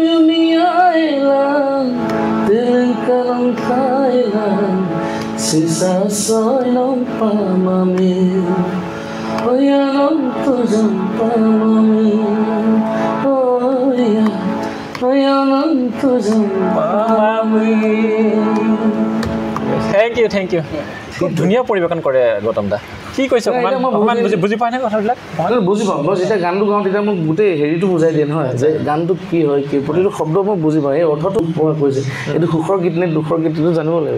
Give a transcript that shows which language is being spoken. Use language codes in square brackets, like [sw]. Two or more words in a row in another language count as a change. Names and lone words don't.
[mrg] yumiyayla Dilin karam kayla Sisa soynam pamami Oyanam tuzam pamami Oyanam tuzam pamami [en] Thank you [as] খুব ধুনীয়া পৰিৱেশন কৰে গৌতম দা কি কৈছে অকণমান বুজি পায় নে কথাবিলাক বুজি পাওঁ মই যেতিয়া গানটো গাওঁ তেতিয়া মোক গোটেই হেৰিটো বুজাই দিয়ে নহয় যে গানটোত কি হয় কি প্ৰতিটো শব্দ মই বুজি পাওঁ এই অৰ্থটো পোৱা কৈছে এইটো সুখৰ গীত নে দুখৰ গীতটো জানিব লাগিব